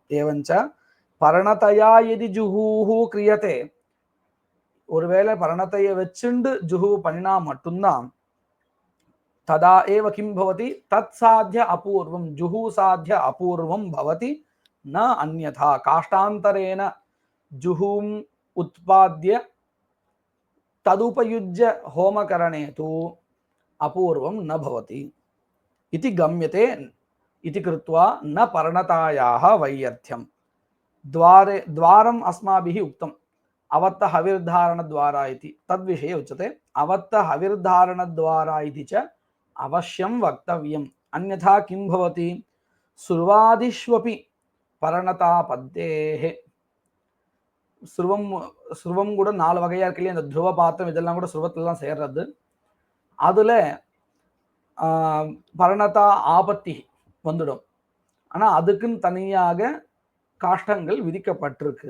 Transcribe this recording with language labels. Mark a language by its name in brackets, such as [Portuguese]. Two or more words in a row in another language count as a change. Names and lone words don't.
[Sanskrit] एवञ्च परणतया यदि जुहूः क्रियते, [Tamil] ஒருவேளை பரணத்தையை வச்சுண்டு ஜுஹூ பண்ணினா மட்டும்தான் [Sanskrit] तदा एव किम् भवति तत् साध्य अपूर्वम् जुहू साध्य अपूर्वम् भवति न अन्यथा काष्ठान्तरेण जुहूम् उत्पाद्य तदुपयुज्य होमकरणे तु अपूर्वम् न भवति इति गम्यते इति कृत्वा न परणतायाः वैयर्थ्यम् द्वारम् अस्माभिः उक्तम् अवत्त हविर्धारणद्वारा इति तद्विषये उच्यते अवत्त हविर्धारणद्वारा इति च अवश्यं वक्तव्यम् अन्यथा किं भवति सुर्वादिष्वपि பரணதாபத்தேஹே. [Tamil] சுருவம் கூட 4 வகையா இருக்கு இல்லையா, இந்த துருவ பாத்திரம் இதெல்லாம் கூட சுருவத்திலாம் சேர்றது. அதுல பரணதா ஆபத்தி வந்துடும். ஆனா அதுக்குன்னு தனியாக காஷ்டங்கள் விதிக்கப்பட்டிருக்கு.